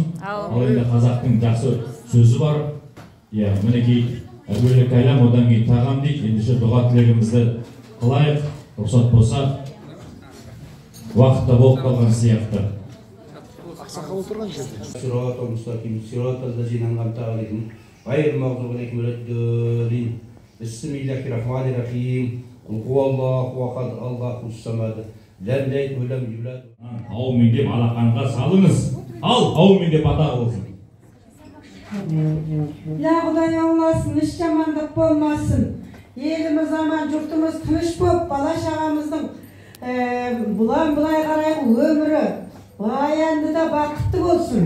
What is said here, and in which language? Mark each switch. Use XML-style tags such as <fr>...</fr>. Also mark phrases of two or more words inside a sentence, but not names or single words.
<kk>Ал енді қазақтың жақсы сөзі бар. Мінекей әуелі кәлам, одан кейін тағам дейді. Ендеше дұға тілегімізді қылайық. Рұқсат болса, уақытта болып қалған сияқты. Ақсақал отырған жерде.</kk> <ar>صراط المستقيم صراط الذين أنعمت عليهم غير المغضوب عليهم ولا الضالين. بسم الله الرحمن الرحيم قل هو الله أحد الله الصمد. لم يلد ولم يولد.</ar> <kk>Аумин деп алақанға салыңыз. Ал, аумин деп ата қылсын. Ya Құдай оңласын, іш жамандық болмасын. Еліміз аман, жұртымыз тыныш болып, бала шағамыздың бұлай қарайғы өмірі баянды да бақытты болсын.</kk>